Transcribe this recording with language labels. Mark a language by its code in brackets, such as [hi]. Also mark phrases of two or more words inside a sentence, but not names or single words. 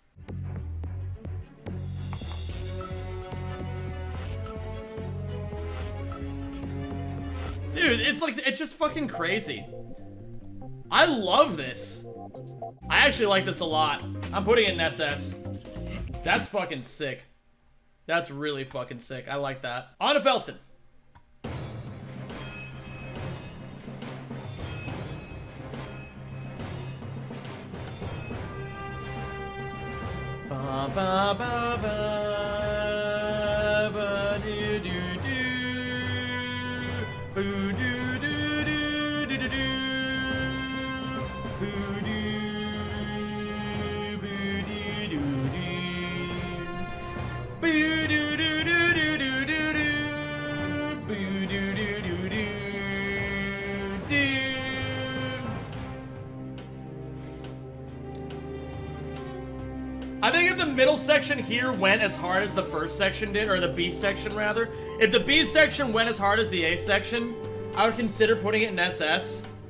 [en] Dude, it's just fucking crazy. I love this. I actually like this a lot. I'm putting it in SS. That's fucking sick. That's really fucking sick. I like that. On to Feltzin. Ba ba ba ba ba do do do boo do do do do do do boo do boo do do do boo do do do do do do do boo do do do do do. I think if the middle section here went as hard as the first section did, or the B section rather, if the B section went as hard as the A section, I would consider putting it in SS.